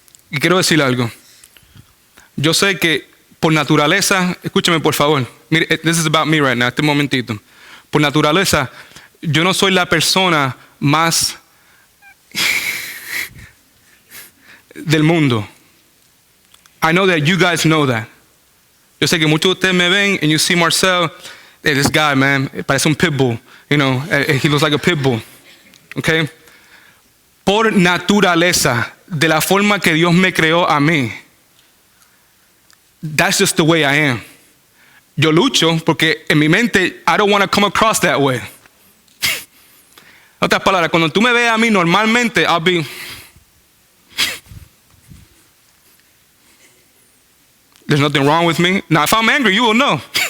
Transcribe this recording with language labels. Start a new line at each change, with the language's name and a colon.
Spanish: Y quiero decir algo. Yo sé que por naturaleza, escúchame por favor. Mire,
English: this is about me right now,
Spanish: este momentito. Por naturaleza, yo no soy la persona más del mundo.
English: I know that you guys know that.
Spanish: Yo sé que muchos de ustedes me ven
English: and you see Marcel, hey, this guy, man,
Spanish: parece un pitbull.
English: You know, he looks like a pitbull. Okay?
Spanish: Por naturaleza, de la forma que Dios me creó a mí,
English: that's just the way I am.
Spanish: Yo lucho porque en mi mente,
English: I don't want to come across that way.
Spanish: En otras palabras, cuando tú me ves a mí normalmente,
English: I'll be... There's nothing wrong with me. Now, if I'm angry, you will know.